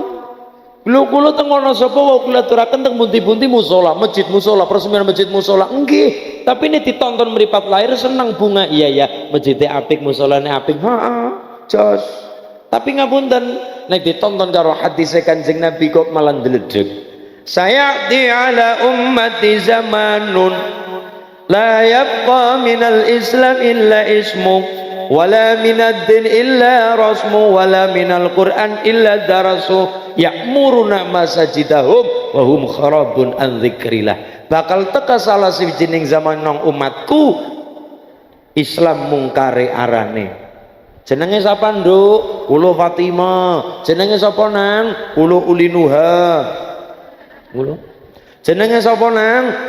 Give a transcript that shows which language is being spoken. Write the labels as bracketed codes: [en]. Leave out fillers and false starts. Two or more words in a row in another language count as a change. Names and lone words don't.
[jv] Lho kula teng Wonosobo wae kula aturaken teng pundi-pundi musala, masjid musala, peresmian masjid musala. Nggih, tapi ini ditonton mripat lahir seneng bunga. Iya ya, masjidnya apik, musolane apik. Heeh, jos. Tapi ngapunten, nek ditonton karo hadis Kanjeng Nabi kok malah ndledeg. [ar] سيأتي على أمتي زمان لا يبقى من الإسلام إلا اسمه ولا من الدين إلا رسمه ولا من القرآن إلا درسه يعمرون مساجدهم وهم خراب عن ذكر الله. [jv] Bakal teka salah sijining zaman nang umatku Islam mungkare arane. Jenenge sapa nduk? Kula Fatimah. Jenenge sapa nang? Kula Ulinuha. Kula jenenge sapa nang?